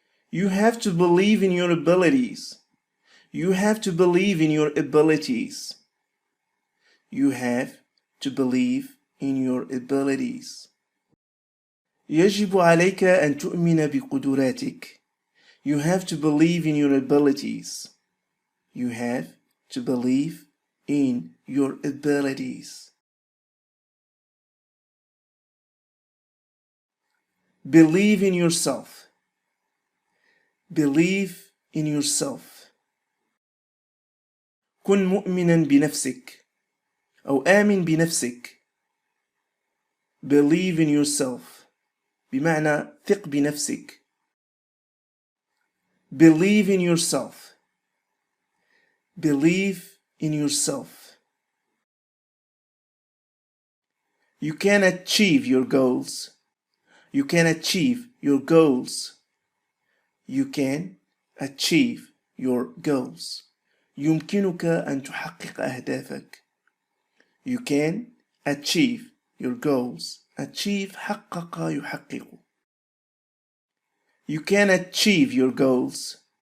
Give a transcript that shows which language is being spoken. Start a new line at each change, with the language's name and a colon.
English: You have to believe in your abilities. You have to believe in your abilities. You have to believe in your abilities.
Arabic: يجب عليك أن تؤمن بقدراتك.
English: You have to believe in your abilities. You have to believe in your abilities. Believe in yourself. Believe in yourself.
Arabic: كن مؤمنا بنفسك أو آمن بنفسك.
English: Believe in yourself
Arabic: بمعنى ثق بنفسك.
English: Believe in yourself. Believe in yourself. You can achieve your goals. You can achieve your goals. You can achieve your goals.
Arabic: يمكنك أن تحقق أهدافك.
English: You can achieve your goals.
Arabic: Achieve حقق يحقق.
English: You can achieve your goals.